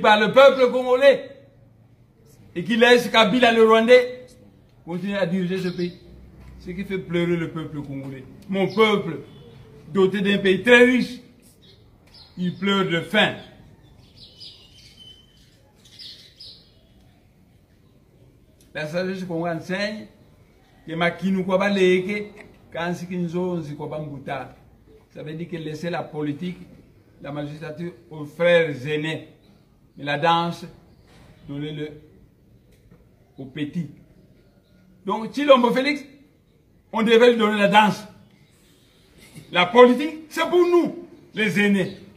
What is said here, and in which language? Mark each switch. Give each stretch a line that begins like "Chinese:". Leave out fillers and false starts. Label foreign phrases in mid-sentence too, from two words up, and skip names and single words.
French: par le peuple congolais et qui laisse Kabila le Rwandais continuer à diriger ce pays. Ce qui fait pleurer le peuple congolais. Mon peuple, doté d'un pays très riche, il pleure de faim. La sagesse qu'on enseigne, que
Kongo: makinu kwa ba leke, kansi kinzo nzi kwa ba mbuta.
French: Ça veut dire que laisser la politique, la magistrature aux frères aînés, mais la danse, donnez-le aux petits. Donc, Tshilombo Félix, on devait lui donner la danse. La politique, c'est pour nous, les aînés.